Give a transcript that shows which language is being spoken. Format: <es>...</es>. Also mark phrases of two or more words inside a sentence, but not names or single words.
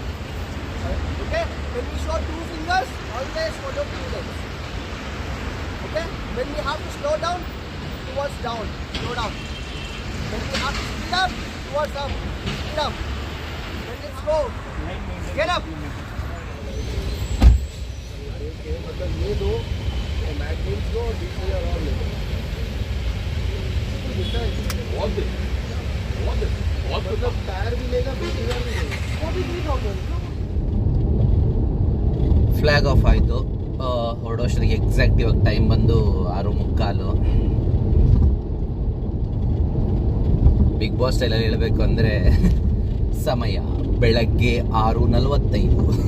<en>Okay. When we show 2 fingers, always follow 2 legs. Okay. When we have to slow down, towards down, slow down. When we have to speed up, towards up, speed up. When it's slow, get up.</en> <hi>मतलब ये दो मैगजीन्स को दूसरे और बहुत मतलब टायर भी लेगा, बैटरी भी लेगा, वो भी नहीं प्रॉब्लम.</hi> <en>flag off</en> <kn>ಆಯಿತು. ಹೊರಡೋಷ್ಟೊತ್ತಿಗೆ ಎಕ್ಸಾಕ್ಟ್ ಇವಾಗ ಟೈಮ್ ಬಂದು 6:45. ಬಿಗ್ ಬಾಸ್ ಸ್ಟೈಲಲ್ಲಿ ಹೇಳಬೇಕು ಅಂದರೆ ಸಮಯ ಬೆಳಗ್ಗೆ 6:45.</kn>